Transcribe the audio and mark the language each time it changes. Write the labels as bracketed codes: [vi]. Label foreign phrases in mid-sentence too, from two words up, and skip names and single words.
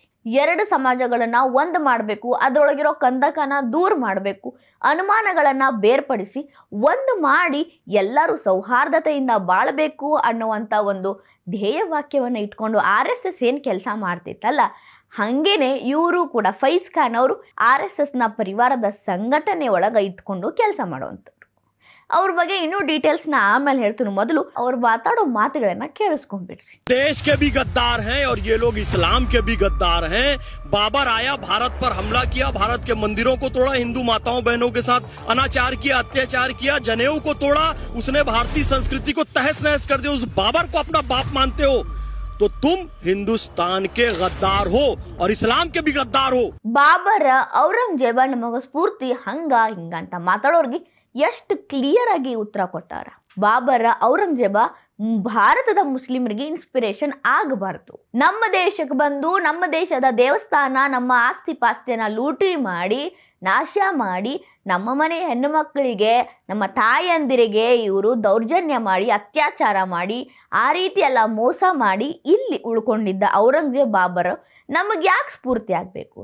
[kn] ಎರಡು ಸಮಾಜಗಳನ್ನು ಒಂದು ಮಾಡಬೇಕು, ಅದರೊಳಗಿರೋ ಕಂದಕನ ದೂರ ಮಾಡಬೇಕು, ಅನುಮಾನಗಳನ್ನು ಬೇರ್ಪಡಿಸಿ ಒಂದು ಮಾಡಿ ಎಲ್ಲರೂ ಸೌಹಾರ್ದತೆಯಿಂದ ಬಾಳಬೇಕು ಅನ್ನುವಂಥ ಒಂದು ಧ್ಯೇಯ ವಾಕ್ಯವನ್ನು ಇಟ್ಕೊಂಡು RSS ಏನು ಕೆಲಸ ಮಾಡ್ತಿತ್ತಲ್ಲ, ಹಾಗೇನೆ ಇವರು ಕೂಡ ಫೈಜ್ ಖಾನ್ ಅವರು RSSನ ಪರಿವಾರದ ಸಂಘಟನೆ ಒಳಗೆ ಇಟ್ಕೊಂಡು ಕೆಲಸ ಮಾಡುವಂಥವ್ರು. ಅವ್ರ ಬಗ್ಗೆ ಇನ್ನೂ ಡೀಟೇಲ್ಸ್ನ ಆಮೇಲೆ ಹೇಳ್ತೀನಿ. ಮೊದಲು ಅವ್ರು ಮಾತಾಡೋ ಮಾತುಗಳನ್ನ ಕೇಳಿಸ್ಕೊಂಡ್ಬಿಡ್ರಿ. [hi] देश के भी गद्दार हैं और ये लोग इस्लाम के भी गद्दार हैं. बाबर आया, भारत पर हमला किया, भारत के मंदिरों को तोड़ा, हिंदू माताओं बहनों के साथ अनाचार किया, अत्याचार किया, जनेऊ को तोड़ा, उसने भारतीय संस्कृति को तहस नहस कर दिया. उस बाबर को अपना बाप मानते हो तो तुम हिंदुस्तान के गद्दार हो और इस्लाम के भी गद्दार हो. [kn] ಬಾಬರ ಔರಂಗಜೇಬ ನಮಗ ಸ್ಫೂರ್ತಿ ಹಂಗ ಹಿಂಗ ಅಂತ ಮಾತಾಡೋರ್ಗೆ ಎಷ್ಟು ಕ್ಲಿಯರ್ ಆಗಿ ಉತ್ತರ ಕೊಟ್ಟಾರ. ಬಾಬರ ಔರಂಗಜೇಬ ಭಾರತದ ಮುಸ್ಲಿಮರಿಗೆ ಇನ್ಸ್ಪಿರೇಷನ್ ಆಗಬಾರ್ದು. ನಮ್ಮ ದೇಶಕ್ಕೆ ಬಂದು ನಮ್ಮ ದೇಶದ ದೇವಸ್ಥಾನ, ನಮ್ಮ ಆಸ್ತಿ ಪಾಸ್ತಿಯನ್ನ ಲೂಟಿ ಮಾಡಿ ನಾಶ ಮಾಡಿ ನಮ್ಮ ಮನೆ ಹೆಣ್ಣು ಮಕ್ಕಳಿಗೆ, ನಮ್ಮ ತಾಯಂದಿರಿಗೆ ಇವರು ದೌರ್ಜನ್ಯ ಮಾಡಿ ಅತ್ಯಾಚಾರ ಮಾಡಿ ಆ ರೀತಿ ಎಲ್ಲ ಮೋಸ ಮಾಡಿ ಇಲ್ಲಿ ಉಳ್ಕೊಂಡಿದ್ದ ಔರಂಗಜೇಬ್ ಬಾಬರ್ ನಮಗೆ ಯಾಕೆ ಸ್ಫೂರ್ತಿ ಆಗಬೇಕು?